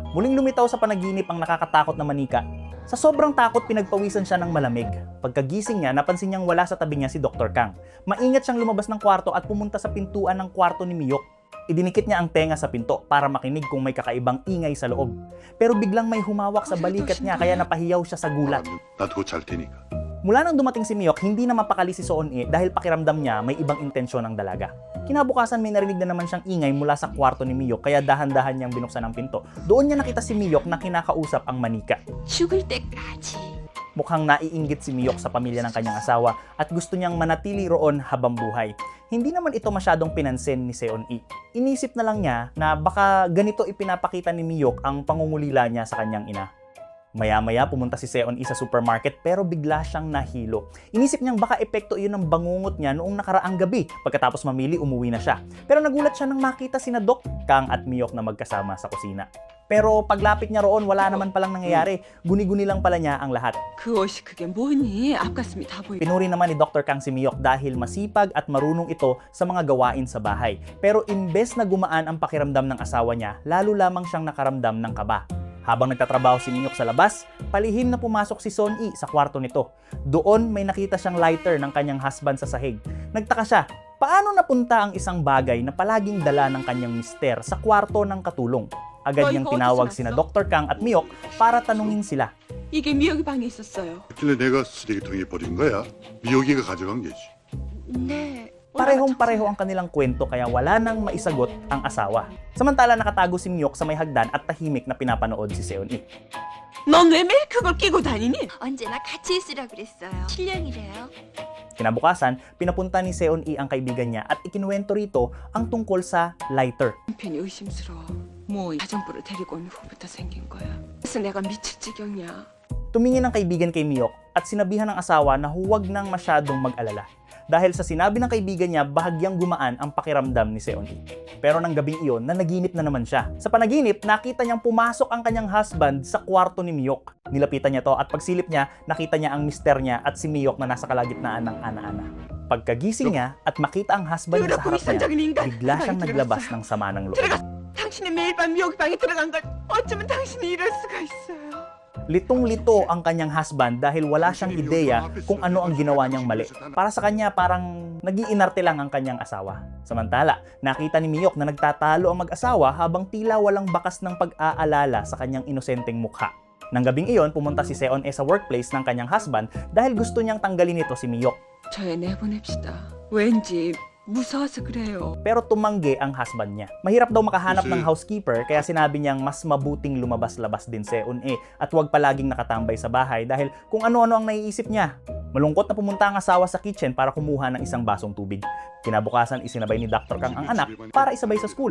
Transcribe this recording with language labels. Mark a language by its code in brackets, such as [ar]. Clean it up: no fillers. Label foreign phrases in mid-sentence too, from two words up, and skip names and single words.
[tl] Muling lumitaw sa panaginip ang nakakatakot na manika. Sa sobrang takot, pinagpawisan siya ng malamig. Pagkagising niya, napansin niyang wala sa tabi niya si Dr. Kang. Maingat siyang lumabas ng kwarto at pumunta sa pintuan ng kwarto ni Miyok. Idinikit niya ang tenga sa pinto para makinig kung may kakaibang ingay sa loob. Pero biglang may humawak sa balikat niya kaya napahiyaw siya sa gulat. [ko] 놔두고 잘 테니까. [tl] Mula nang dumating si Miyok, hindi na mapakali si Seon E dahil pakiramdam niya may ibang intensyon ng dalaga. Kinabukasan may narinig na naman siyang ingay mula sa kwarto ni Miyok kaya dahan-dahan niyang binuksan ang pinto. Doon niya nakita si Miyok na kinakausap ang manika. [ko] 죽을 때까지. [tl] Mukhang naiinggit si Miyok sa pamilya ng kanyang asawa at gusto niyang manatili roon habang buhay. Hindi naman ito masyadong pinansin ni Seon E. Inisip na lang niya na baka ganito ipinapakita ni Miyok ang pangungulila niya sa kanyang ina. Maya-maya pumunta si Seon E sa supermarket pero bigla siyang nahilo. Inisip niyang baka epekto iyon ng bangungot niya noong nakaraang gabi. Pagkatapos mamili, umuwi na siya. Pero nagulat siya nang makita sina Doc Kang at Miyok na magkasama sa kusina. Pero paglapit niya roon, wala naman palang nangyayari. Guni-guni lang pala niya ang lahat. [ko] 그 옷이 그게 뭐니? 앞가슴이 다 보이. [tl] Pinuri naman ni Dr. Kang si Miyok dahil masipag at marunong ito sa mga gawain sa bahay. Pero imbes na gumaan ang pakiramdam ng asawa niya, lalo lamang siyang nakaramdam ng kaba. Habang nagtatrabaho si Miyok sa labas, palihim na pumasok si Seon E sa kwarto nito. Doon may nakita siyang lighter ng kanyang husband sa sahig. Nagtaka siya, paano napunta ang isang bagay na palaging dala ng kanyang mister sa kwarto ng katulong? Agad niyang tinawag sina Dr. Kang at Miyok para tanungin sila. [ko] 이게 미역이 방에 있었어요. 있길래 내가 쓰레기통에 버린 거야. 미역이가 가져간 게지. 네. [tl] Parehong-pareho ang kanilang kwento kaya wala nang maisagot ang asawa. Samantala nakatago si Miyok sa may hagdan at tahimik na pinapanood si Seon E. [ko] 넌 왜 매일 그걸 끼고 다니니? 언제나 같이 있으라 그랬어요. 실력이래요. [tl] Kinabukasan, pinapunta ni Seon E ang kaibigan niya at ikinuwento rito ang tungkol sa lighter. [ko] 남편이 의심스러워. 뭐 가정부를 데리고 온 후부터 생긴 거야. 그래서 내가 미칠 지경이야. [tl] Tumingin ang kaibigan kay Miyok at sinabihan ng asawa na huwag nang masyadong mag-alala. dahil sa sinabi ng kaibigan niya bahagyang gumaan ang pakiramdam ni Seon-hee. Pero nang gabing iyon, nanaginip na naman siya. Sa panaginip, nakita niyang pumasok ang kanyang husband sa kwarto ni Miyok. Nilapitan niya to at pagsilip niya, nakita niya ang mister niya at si Miyok na nasa kalagitnaan ng ana-ana. Pagkagising niya at makita ang husband niya sa harap niya, bigla siyang naglabas ng sama ng loob. [ko] 당신이 매일 밤 여기 방에 들어간 걸 어쩌면 당신이 이럴 수가 있어요. [tl] Litong-lito ang kanyang husband dahil wala siyang ideya kung ano ang ginawa niyang mali. Para sa kanya, parang nag-iinarte lang ang kanyang asawa. Samantala, nakita ni Miyok na nagtatalo ang mag-asawa habang tila walang bakas ng pag-aalala sa kanyang inosenteng mukha. Nang gabing iyon, pumunta si Seon-e sa workplace ng kanyang husband dahil gusto niyang tanggalin ito si Miyok. [ko] 저 애 내보냅시다. 왠지 무서워서 그래요. [tl] Pero tumanggi ang husband niya. Mahirap daw makahanap ng housekeeper kaya sinabi niyang mas mabuting lumabas-labas din Seon-e at huwag palaging nakatambay sa bahay dahil kung ano-ano ang naiisip niya. Malungkot na pumunta ang asawa sa kitchen para kumuha ng isang basong tubig. Kinabukasan isinabay ni Dr. Kang ang anak para isabay sa school.